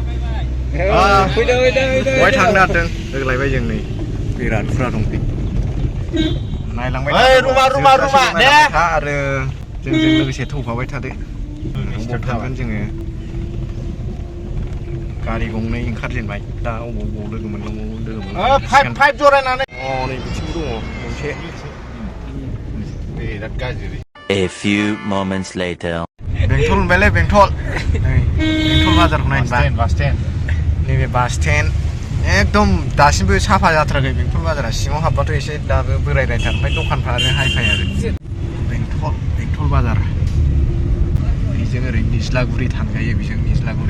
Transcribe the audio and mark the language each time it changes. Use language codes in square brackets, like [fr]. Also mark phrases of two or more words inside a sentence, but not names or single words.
[brx] बहाय थांनो हादों होलायबाय जों नै बिराद बुरजा दं नायलांबाय आरो जोंजों लोगोसे थौफाबाय थादो अबाव थांगोन जोङो गारि गंनै ओंखारजेनबाय दा अबाव लोगो मोनलांबावो फाइभ जरायनानै नै बिथिंबो दङ मोनसे बिराद गाज्रि [en] A few moments later [brx] बेंटल मोनबायलै बेंटल बाजारखौ नायनोबा [en] bus stand [brx] नैबे [en] bus stand [brx] एकदम दासिमबो साफा जाथाराखै बेंटल बाजारा सिङाव हाबबाथ' एसे दाबो बोरायथार ओमफ्राय दखानफ्रा आरो हाइ-फाइ आरो बेंटल बाजार बेजों ओरै निज्लागुरि थांजायो बेजों निज्लागुरि